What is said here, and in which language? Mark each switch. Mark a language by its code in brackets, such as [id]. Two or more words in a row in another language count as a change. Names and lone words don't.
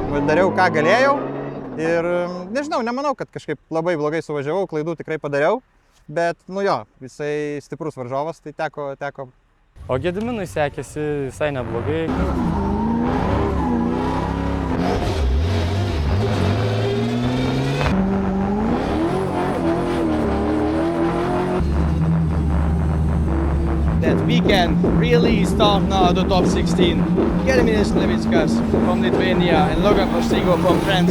[lt] padariau, ką galėjau. Ir nežinau, nemanau, kad kažkaip labai blogai suvažiavau, klaidų tikrai padariau. Bet, nu jo, jisai stiprus varžovas, tai teko. O Gediminui sekėsi visai neblogai. [en] That we can really start now the top 16. Gediminas Levickas from Lithuania and Logan Postigo from France.